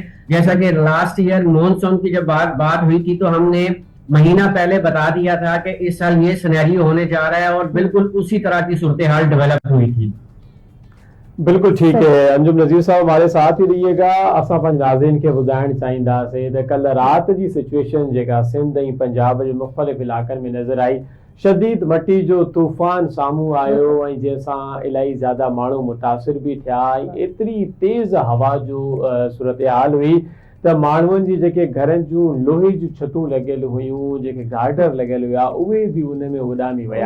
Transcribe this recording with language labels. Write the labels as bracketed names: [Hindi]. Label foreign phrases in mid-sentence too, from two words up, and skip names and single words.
[Urdu] جیسا کہ [English] last year [Urdu] مونسون کی جب بات ہوئی تھی تو ہم نے مہینہ پہلے بتا دیا تھا کہ اس سال یہ سینیریو ہونے جا رہا ہے اور بالکل اسی طرح کی صورتحال ڈیولپ ہوئی تھی. بالکل ٹھیک ہے انجم نذیر صاحب، ہمارے ساتھ ہی رہیے گا. [Sindhi] اساں پنج ناظرین کے ॿुधाइण चाहींदासीं त कल्ह राति जी सिचुएशन जेका सिंध ऐं पंजाब जे मुख़्तलिफ़ इलाइक़नि में नज़र आई, शदीद मटी जो तूफ़ान साम्हूं आयो ऐं जंहिंसां इलाही ज़्यादा माण्हू मुतासिर बि थिया. एतिरी तेज़ हवा जो सूरतहाल हुई त माण्हुनि जी जेके घरनि जूं लोहे जूं छतूं लॻियल हुयूं, जेके गार्डर लॻियल हुआ, उहे बि उन में उॾामी विया.